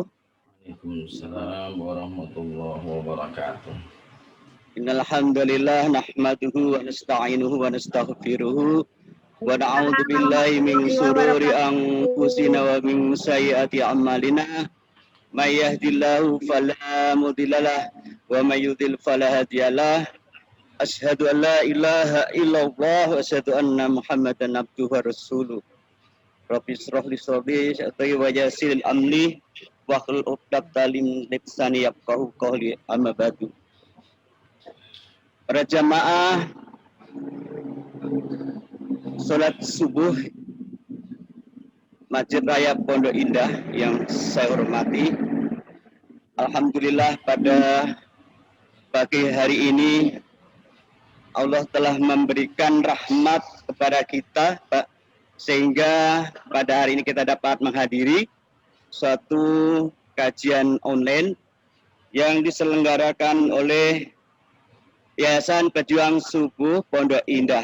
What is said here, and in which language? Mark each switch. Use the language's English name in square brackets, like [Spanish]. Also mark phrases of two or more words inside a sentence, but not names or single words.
[Arabic] وعليكم السلام ورحمة الله وبركاته. إن الحمد لله نحمده ونستعينه ونستغفره ونعوذ بالله من شرور أنفسنا ومن سيئات أعمالنا. من يهده الله فلا مضل له ومن يضلل فلا هادي له. أشهد أن لا إله إلا الله وأشهد أن محمدا عبده ورسوله. رب اشرح لي صدري ويسر لي أمري واحلل عقدة من لساني يفقهوا قولي أما بعد. [Indonesian] Para jamaah salat subuh Masjid Raya Pondok Indah yang saya hormati, alhamdulillah pada pagi hari ini Allah telah memberikan rahmat kepada kita, Pak, sehingga pada hari ini kita dapat menghadiri suatu kajian online yang diselenggarakan oleh Yayasan Pejuang Subuh Pondok Indah.